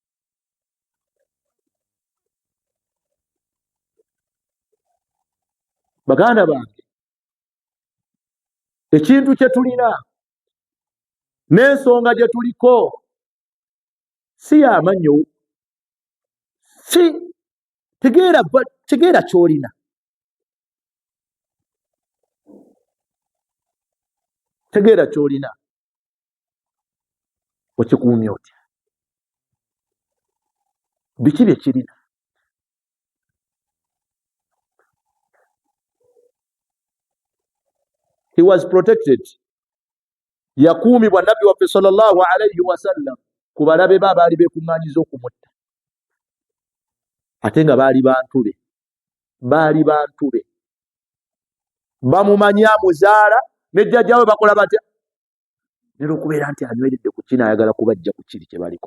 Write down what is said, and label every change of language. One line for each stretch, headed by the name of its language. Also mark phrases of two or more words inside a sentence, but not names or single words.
Ganda: Baganda bange, ekintu kye tulina n'ensonga gye tuliko si y'amannyo, si tegeera ky'olina. Tegeera ky'olina, okikuumya otya? Biki bye kirina?
English: He was protected.
Ganda: Yakuumibwa nabbi waffe
Arabic: صلى الله عليه وسلم
Ganda: ku balabe be abaali beekuŋŋaanyiza okumutta, ate nga baali bantu be, bamumanyi amuzaala, ne jjajjaawe bakola batya? Nera okubeera nti anyweredde ku kino, ayagala kubajja ku kiri kye baliko.